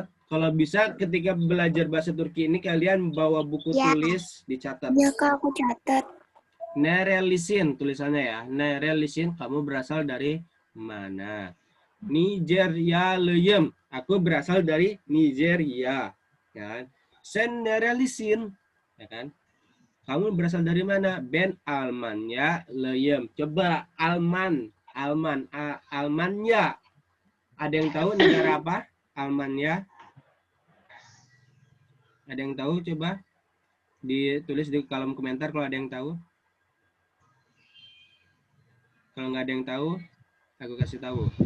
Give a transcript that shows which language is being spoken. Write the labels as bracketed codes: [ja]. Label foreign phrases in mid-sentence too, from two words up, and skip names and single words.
[id] Kalau bisa ketika belajar bahasa Turki ini kalian bawa buku Ya. tulis dicatat. Ya, Kak, aku catat. Nerelisin tulisannya ya. Nerelisin kamu berasal dari mana? Nigeria. Aku berasal dari Nigeria. Kan? [tr] Sen nerelisin. [id] Ya kan? Kamu berasal dari mana? [tr] Ben Almanya leyem. [id] Coba Almanya. Ada yang tahu negara apa? Almanya. Ada yang tahu? Coba ditulis di kolom komentar kalau ada yang tahu. Kalau nggak ada yang tahu, aku kasih tahu.